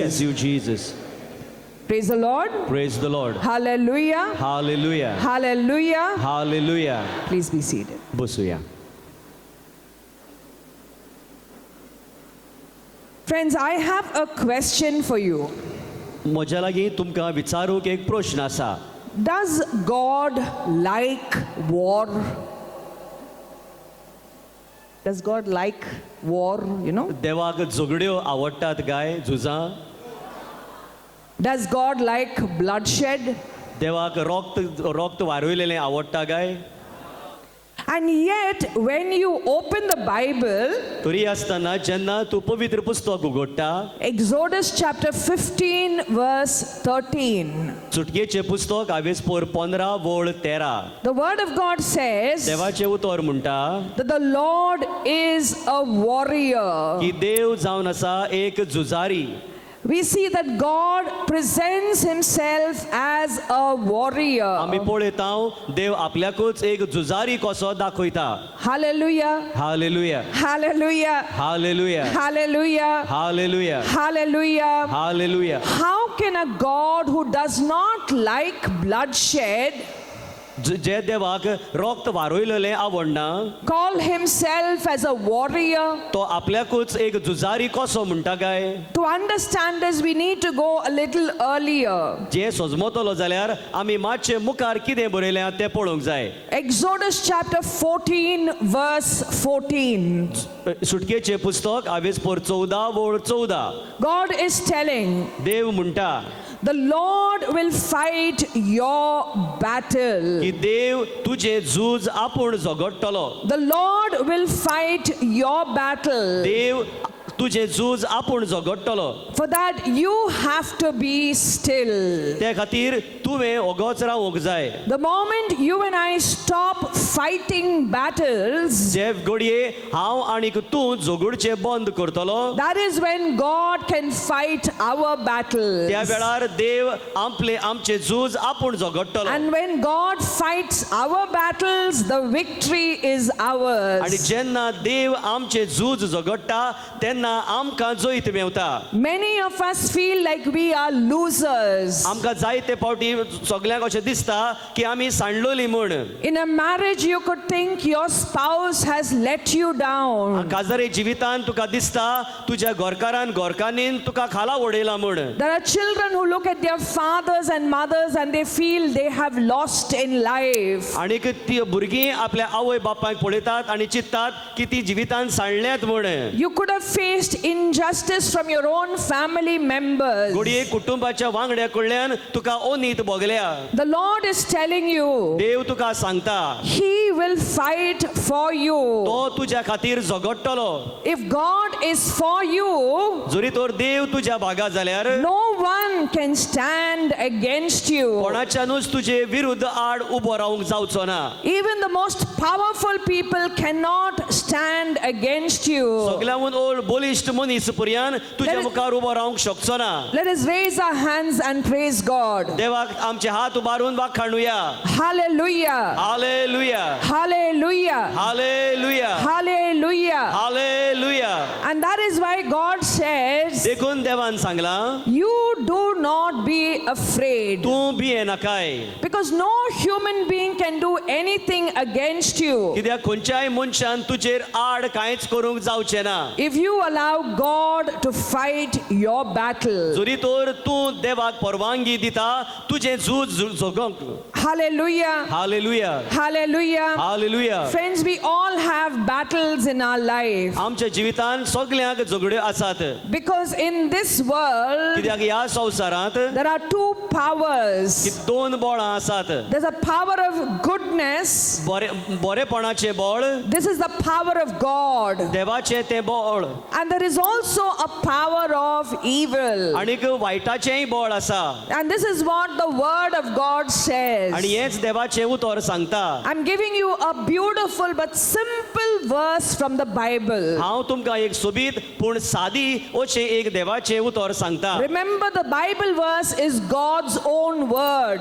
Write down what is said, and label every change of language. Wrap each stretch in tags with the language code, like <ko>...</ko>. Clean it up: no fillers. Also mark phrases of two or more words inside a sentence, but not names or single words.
<en>Praise you, Jesus. Praise the Lord. Praise the Lord. Hallelujah. Hallelujah. Hallelujah. Hallelujah. Please be seated.</en> <kok>बसूया.</kok> <en>Friends, I have a question for you.</en> <kok>म्हज्या लागीं तुमकां विचारूंक एक प्रश्न आसा.</kok> <en>Does God like war? Does God like war, you know?</en> <kok>देवाक झगड्यो आवडटात काय, झुजां?</kok> <en>Does God like bloodshed?</en> <kok>देवाक रोक्त वारयलेलें आवडटा काय?</kok> <en>And yet, when you open the Bible,</en> <kok>तरी आसतना जेन्ना तूं पवित्र पुस्तक उगडटा,</kok> <en>Exodus chapter 15, verse 13,</en> <kok>सुटकेचें पुस्तक हावेस पोर 15 वोळ 13.</kok> <en>the word of God says</en> <kok>देवाचें उतर म्हणटा</kok> <en>that the Lord is a warrior.</en> <kok>की देव जावन आसा एक झुजारी.</kok> <en>We see that God presents himself as a warrior.</en> <kok>आमी पळयता देव आपल्याकूच एक झुजारी कसो दाखयता.</kok> <en>Hallelujah. Hallelujah. Hallelujah. Hallelujah. Hallelujah. Hallelujah. Hallelujah. Hallelujah. How can a God who does not like bloodshed</en> <kok>जे देवाक रोक्त वारयलेलें आवडना,</kok> <en>call himself as a warrior?</en> <kok>तो आपल्याकूच एक झुजारी कसो म्हणटा काय?</kok> <en>To understand this, we need to go a little earlier.</en> <kok>जे सजमतलो जाल्यार आमी मातशें मुखार कितें बरयलें तें पळोवंक जाय.</kok> <en>Exodus chapter 14, verse 14.</en> <kok>सुटकेचें पुस्तक हावेस पोर 14 वोळ 14.</kok> <en>God is telling,</en> <kok>देव म्हणटा</kok> <en>the Lord will fight your battle.</en> <kok>की देव तुझे झूज आपूण झगडटलो.</kok> <en>The Lord will fight your battle.</en> <kok>देव तुझे झूज आपूण झगडटलो.</kok> <en>For that you have to be still.</en> <kok>त्या खातीर तुवें ओगोच रावंक जाय.</kok> <en>The moment you and I stop fighting battles,</en> <kok>जे घडये हांव आनीक तूं झगडचें बंद करतलो,</kok> <en>that is when God can fight our battles.</en> <kok>त्या वेळार देव आमचे झूज आपूण झगडटलो.</kok> <en>And when God fights our battles, the victory is ours.</en> <kok>आनी जेन्ना देव आमचे झूज झगडटा तेन्ना आमकां जैत मेवता.</kok> <en>Many of us feel like we are losers.</en> <kok>आमकां जायते फावटी सगळ्यांक अशें दिसता की आमी सांडलोली म्हूण.</kok> <en>In a marriage, you could think your spouse has let you down.</en> <kok>काजरी जिवितान तुका दिसता तुज्या घरकारान तुका खाला उडयला म्हूण.</kok> <en>There are children who look at their fathers and mothers and they feel they have lost in life.</en> <kok>आनीक ती भुरगीं आपल्या आवय बापायक पळयतात आनी चिंततात की ती जिवितान सांडल्यात म्हूण.</kok> <en>You could have faced injustice from your own family members.</en> <kok>घडये कुटुंबाच्या वांगड्या कडल्यान तुका ओनीत भोगल्या.</kok> <en>The Lord is telling you,</en> <kok>देव तुका सांगता</kok> <en>He will fight for you.</en> <kok>तो तुज्या खातीर झगडटलो.</kok> <en>If God is for you,</en> <kok>जरी तर देव तुज्या भागा जाल्यार</kok> <en>no one can stand against you.</en> <kok>कोणाच्यानूच तुजे विरुद्ध आड उबो रावंक जावचो ना.</kok> <en>Even the most powerful people cannot stand against you.</en> <kok>सगळ्याहून बलिश्ट मनीस पर्यंत तुज्या</kok> <en>Let it-</en> <kok>मुखार उबो रावंक शकचो ना.</kok> <en>Let us raise our hands and praise God.</en> <kok>देवाक आमचे हात उबारून वाखाणुया.</kok> <en>Hallelujah.</en> <kok>हालेलुया</kok> <en>Hallelujah.</en> <kok>हालेलुया</kok> <en>Hallelujah.</en> <kok>हालेलुया.</kok> <en>And that is why God says,</en> <kok>देखून देवान सांगला</kok> <en>you do not be afraid.</en> <kok>तूं भिये नाकाय.</kok> <en>Because no human being can do anything against you</en> <kok>कित्याक खंयच्याय मनशान तुजेर आड कांयच करूंक जावचें ना.</kok> <en>if you allow God to fight your battle.</en> <kok>जरी तर तूं देवाक परवानगी दिता तुजें झूज झगोंक.</kok> <en>Hallelujah.</en> <kok>हालेलुया</kok> <en>Hallelujah.</en> <kok>हालेलुया.</kok> <en>Friends, we all have battles in our life.</en> <kok>आमच्या जिवितान सगळ्यांक झगड्यो आसात.</kok> <en>Because in this world,</en> <kok>कित्याक ह्या संवसारांत</kok> <en>there are two powers.</en> <kok>दोन बळां आसात.</kok> <en>There's a power of goodness.</en> <kok>बरेपणाचें बळ,</kok> <en>This is the power of God.</en> <kok>देवाचें तें बळ.</kok> <en>And there is also a power of evil.</en> <kok>आनीक वायटाचेंय बळ आसा.</kok> <en>And this is what the word of God says.</en> <kok>आनी हेच देवाचें उतर सांगता.</kok> <en>I'm giving you a beautiful but simple verse from the Bible.</en> <kok>हांव तुमकां एक सोबीत पूण सादी अशें एक देवाचें उतर सांगता.</kok> <en>Remember, the Bible verse is God's own word.</en>